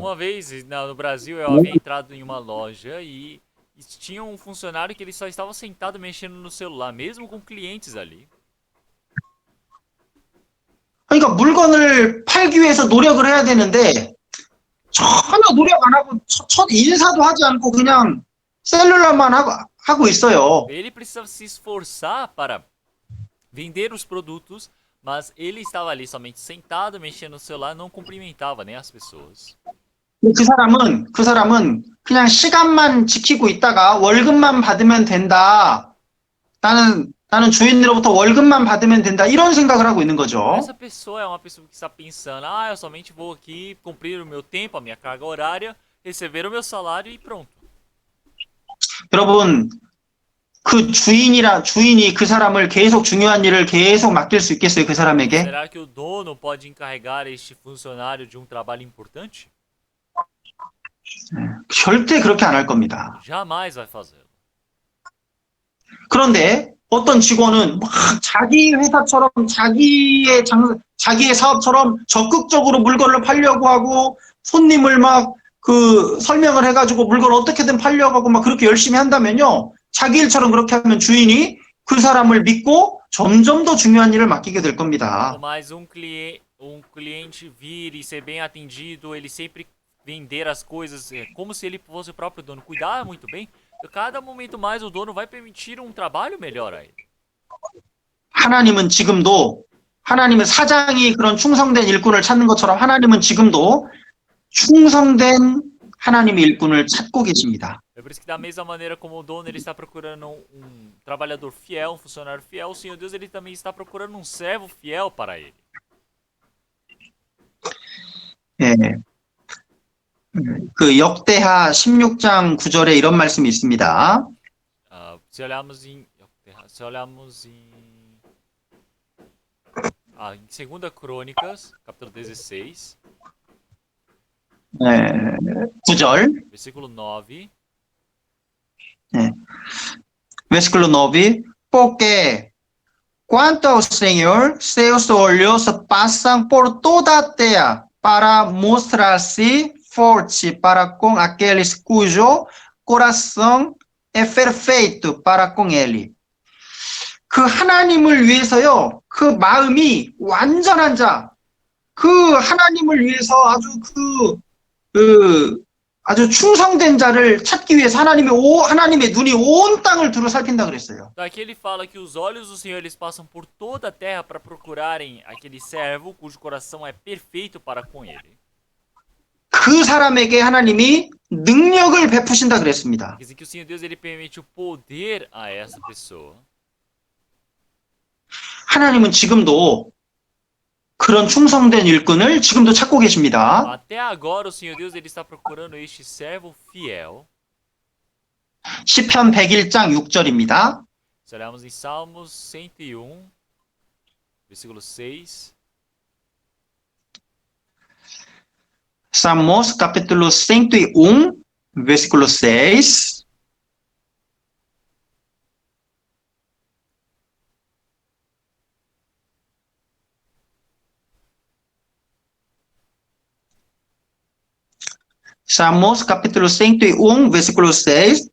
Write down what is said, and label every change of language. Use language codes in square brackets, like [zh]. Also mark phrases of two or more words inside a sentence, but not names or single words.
[pt] Uma vez no Brasil eu havia entrado em uma loja e tinha um funcionário que ele só estava sentado mexendo no celular, mesmo com clientes ali. [ko] 그러니까 물건을 팔기 위해서 노력을 해야 되는데 전혀 노력 안 하고 첫 인사도 하지 않고 그냥 셀룰러만 하고 있어요. [pt] Ele precisava se esforçar para vender os produtos, mas ele estava ali somente sentado, mexendo no celular, não cumprimentava nem as pessoas. [ko] 그 사람은 그냥 시간만 지키고 있다가 월급만 받으면 된다. 나는 주인으로부터 월급만 받으면 된다. 이런 생각을 하고 있는 거죠. [pt] Essa pessoa é uma pessoa que está pensando, eu somente vou aqui cumprir o meu tempo, a minha carga horária, receber o meu salário e pronto. [ko] 여러분, 그 주인이 그 사람을 계속 중요한 일을 계속 맡길 수 있겠어요, 그 사람에게? [pt] Será que o dono pode encarregar este funcionário de um trabalho importante? [ko] 절대 그렇게 안 할 겁니다. [pt] Jamais vai fazê-lo. [ko] 그런데 어떤 직원은 막 자기 회사처럼 자기의 사업처럼 적극적으로 물건을 팔려고 하고 손님을 막 그 설명을 해가지고 물건을 어떻게든 팔려고 하고 막 그렇게 열심히 한다면요. 자기 일처럼 그렇게 하면 주인이 그 사람을 믿고 점점 더 중요한 일을 맡기게 될 겁니다. [pt] Mas um cliente vir e ser bem atendido, ele sempre vender as coisas como se ele fosse o próprio dono, cuidar muito bem, cada momento mais o dono vai permitir um trabalho melhor a ele. [ko] 하나님은 사장이 그런 충성된 일꾼을 찾는 것처럼 하나님은 지금도 충성된 하나님의 일꾼을 찾고 계십니다. [pt] É por isso que da mesma maneira como o dono ele está procurando um trabalhador fiel, um funcionário fiel, o Senhor Deus ele também está procurando um servo fiel para ele. [ko] 예. 그 역대하 16장 9절에 이런 말씀이 있습니다. [pt] Se olharmos em 2 Crônicas, capítulo 16, [ko] 9절. [pt] versículo 9. Versículo 9. Porque quanto ao Senhor, seus olhos passam por toda a terra para mostrar-se forte para com aqueles cujo coração é perfeito para com ele. [ko] 그 하나님을 위해서요, 그 마음이 완전한 자, 그 하나님을 위해서 아주 충성된 자를 찾기 위해서 하나님의 눈이 온 땅을 두루 살핀다 그랬어요. [pt] Daqui ele fala que os olhos do Senhor eles passam por toda a terra para procurarem aquele servo cujo coração é perfeito para com ele. [ko] 그 사람에게 하나님이 능력을 베푸신다 그랬습니다. [pt] Quer dizer que o Senhor Deus ele permite o poder a essa pessoa. [ko] 하나님은 지금도 그런 충성된 일꾼을 지금도 찾고 계십니다. [pt] Até agora o Senhor Deus ele está procurando este servo fiel. [ko] 시편 101장 6절입니다. [pt] Se olharmos em Salmos 101, versículo 6. Salmos capítulo 101, versículo 6. Salmos capítulo 101, versículo 6.